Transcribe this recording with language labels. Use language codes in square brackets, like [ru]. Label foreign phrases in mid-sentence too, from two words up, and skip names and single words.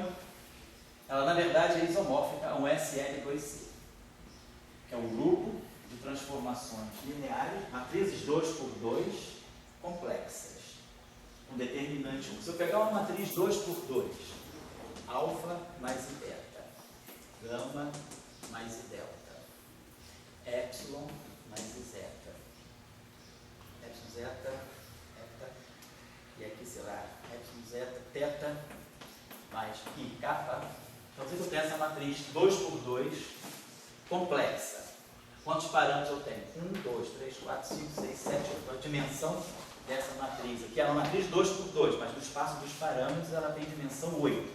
[pt] Ela, na verdade, é isomórfica a um SL2C, que é um grupo de transformações lineares, matrizes 2x2 complexas, com determinante 1. Se eu pegar uma matriz 2x2, alfa mais i beta, gama mais i delta, epsilon mais i zeta, epsilon zeta, eta, e aqui será epsilon zeta, teta, mais i kappa. Então, se eu tenho essa matriz 2x2 complexa, quantos parâmetros eu tenho? 1, 2, 3, 4, 5, 6, 7, 8. A dimensão dessa matriz aqui é uma matriz 2x2, mas no espaço dos parâmetros ela tem dimensão 8.